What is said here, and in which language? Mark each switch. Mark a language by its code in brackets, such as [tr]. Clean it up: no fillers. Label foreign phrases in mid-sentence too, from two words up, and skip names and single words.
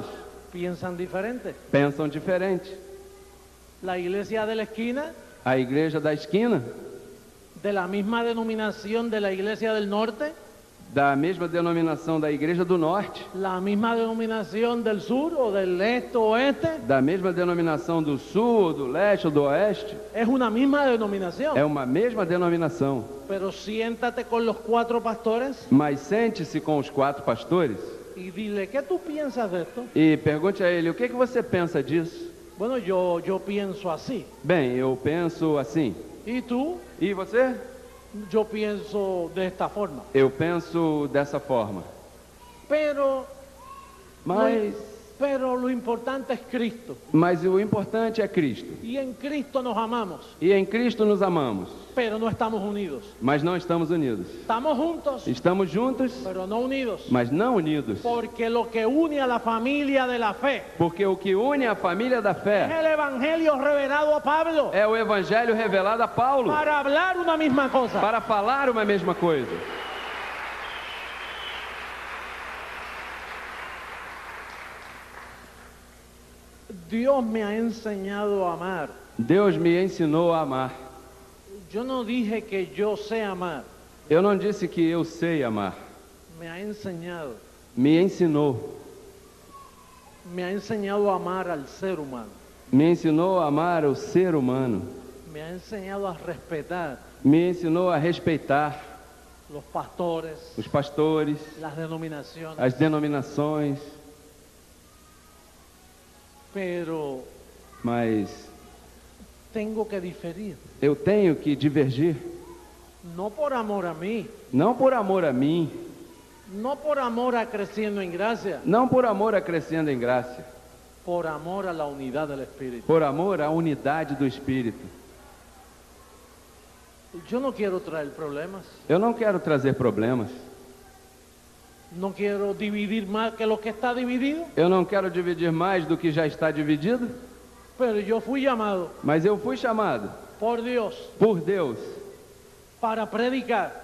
[es] piensan diferente. [pt] pensam diferente. [es] La iglesia de la esquina, [pt] A igreja da esquina, [es] de la misma denominación de la iglesia del norte, [pt] da mesma denominação da igreja do norte, [es] la misma denominación del sur o del este o oeste, [pt] da mesma denominação do sul, do leste ou do oeste, [es] es una misma denominación. [pt] é uma mesma denominação. [es] Pero siéntate con los 4 pastores [pt] Mas sente-se com os 4 pastores [es] y dile, ¿qué tú piensas de esto? [pt] e pergunte a ele: o que você pensa disso? [es] Bueno, yo pienso así. [pt] Bem, eu penso assim. [es] ¿Y tú? [pt] E você? [es] Yo pienso de esta forma. [pt] Eu penso dessa forma. [es] Pero [pt] Mas [es] lo importante es Cristo. [pt] o importante é Cristo. [es] Y en Cristo nos amamos, [pt] E em Cristo nos amamos, [es] pero no estamos unidos. [pt] mas não estamos unidos. [es] Estamos juntos, [pt] Estamos juntos, [es] pero no unidos. [pt] mas não unidos. [es] Porque lo que une a la familia de la fe [pt] Porque o que une a família da [es] es [pt] fé [es] el evangelio revelado a Pablo [pt] é o evangelho revelado a Paulo, [es] para hablar una misma cosa. [pt] para falar uma mesma coisa. [es] Dios me ha enseñado a amar. [pt] Deus me ensinou a amar. [es] Yo no dije que yo sé amar, [pt] Eu não disse que eu sei amar. [es] me ha enseñado. [pt] Me ensinou. [es] Me ha enseñado a amar al ser humano. [pt] Me ensinou a amar o ser humano. [es] Me ha enseñado a respetar [pt] Me ensinou a respeitar [es] los pastores, [pt] os pastores, [es] las denominaciones. [pt] as denominações. [es] Pero [pt] Mas [es] tengo que diferir. [pt] eu tenho que divergir. [es] No por amor a mí, [pt] Não por amor a mim, [es] no por amor a creciendo en gracia, [pt] não por amor a crescendo em graça, [es] por amor a la unidad del Espíritu. [pt] por amor à unidade do Espírito. [es] Yo no quiero traer problemas, [pt] Eu não quero trazer problemas. [es] no quiero dividir más que lo que está dividido, [pt] Eu não quero dividir mais do que já está dividido. [es] pero yo fui llamado [pt] Mas eu fui chamado [es] por Dios [pt] por Deus [es] para predicar